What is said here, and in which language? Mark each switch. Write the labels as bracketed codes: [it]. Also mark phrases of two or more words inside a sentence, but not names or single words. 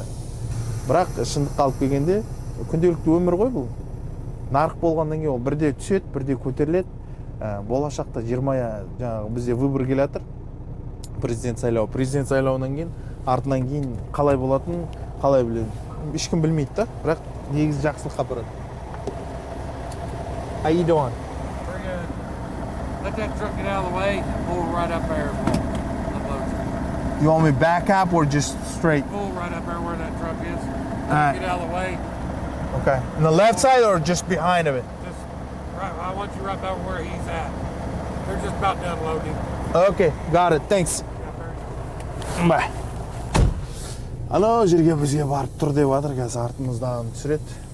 [kk] Бірақ шындыққа алып келгенде күнделікті өмір ғой бұл. Нарық болғаннан кейін ол бірде түседі, бірде көтеріледі. Болашақта 20 жаңағы бізде выбор келе жатыр. Президент сайлауынан кейін, артынан кейін қалай болатынын қалай біледі. Ешкім білмейді да, бірақ негізі жақсылыққа барады. [en] How you doing? Very good. Let that truck get out of the way and pull right up there and unload you. You want me back up or just straight? Pull right up there where that truck is. Alright. Get out of the way. Okay. On the left side or just behind of it? Just right. I want you right about where he's at. They're just about done loading. Okay, got it. Thanks. Bye. [kk] Ано жерге бізге барып тұр деп жатыр, қазір артымыздан түсіреді.